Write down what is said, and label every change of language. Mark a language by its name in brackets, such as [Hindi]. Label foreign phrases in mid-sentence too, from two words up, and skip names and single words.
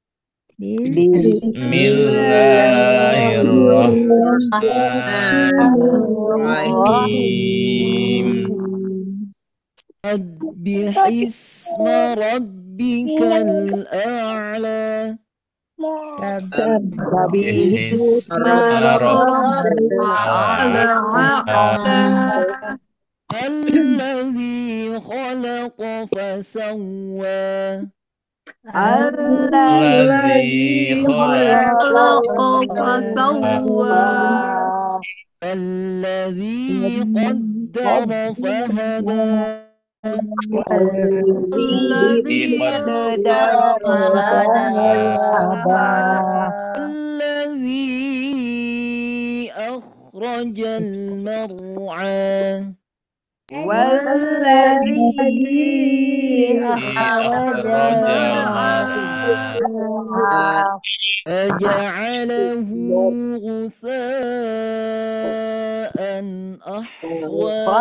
[Arabic] Bismillahirrahmanirrahim. سبح اسم ربك الأعلى. سبح اسم ربك الأعلى. الذي خلق فسوى. الذي خلق فسوى. الذي قدر فهدى. الذي قدر فهدى. الذي أخرج المرعى. والذي أخرج فجعله غثاء أحوى.